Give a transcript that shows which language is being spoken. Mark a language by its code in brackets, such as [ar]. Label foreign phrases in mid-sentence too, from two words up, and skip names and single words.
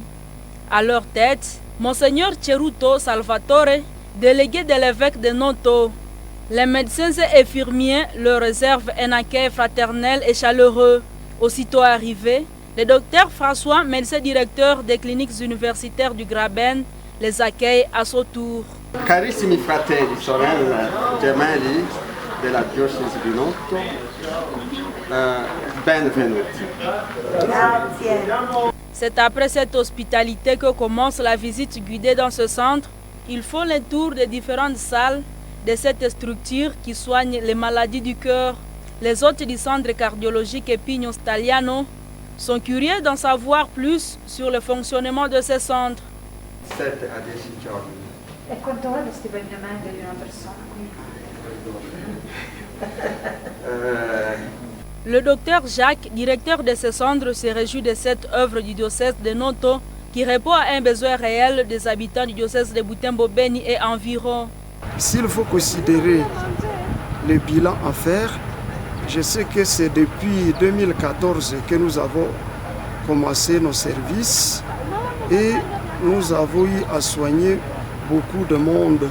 [fr] À leur tête, Monseigneur Cheruto Salvatore, délégué de l'évêque de Noto. Les médecins et infirmiers leur réservent un accueil fraternel et chaleureux. Aussitôt arrivés, le docteur François, médecin directeur des cliniques universitaires du Graben, les accueille à son tour. [it] Carissimi fratelli, sorelle, gemelli della diocesi di Noto, benvenuti. [fr] C'est après cette hospitalité que commence la visite guidée dans ce centre. Ils font le tour des différentes salles de cette structure qui soigne les maladies du cœur. Les hôtes du centre cardiologique Pino Stagliano sont curieux d'en savoir plus sur le fonctionnement de ce centre. [it] 7 a 10 giorni. E quanto è lo stipendiamento di una persona qui? [fr] Le docteur Jacques, directeur de ce centre, se réjouit de cette œuvre du diocèse de Noto qui répond à un besoin réel des habitants du diocèse de Butembo Beni et environ. S'il faut considérer le bilan à faire, je sais que c'est depuis 2014 que nous avons commencé nos services et nous avons eu à soigner beaucoup de monde.